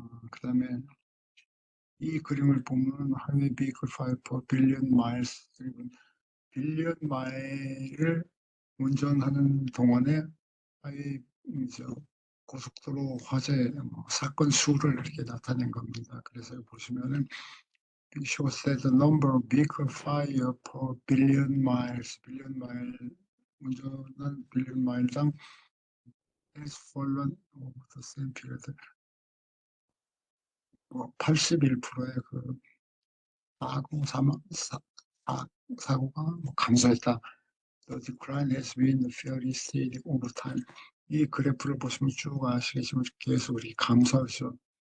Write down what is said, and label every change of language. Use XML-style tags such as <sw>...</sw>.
<ko>그다음에 이 그림을 보면 하이웨이 비클 5 빌리언 마일스 빌리언 마일을 운전하는 동안에 하이웨이 고속도로 화재 사건 수를 이렇게 나타낸 겁니다. 그래서 보시면은</ko> <en>it shows that the number of vehicle fire per billion miles,</en> <ko>빌리언 마일 운전한 빌리언 마일당</ko> <en>has fallen over the same period.</en> <ko>81%의 사고 사망 사고가 감소했다.</ko> <en>The decline has been fairly steady over time.</en> <ko>이 그래프를 보시면 쭉 아시겠지만 계속 우리 감소하죠.</ko>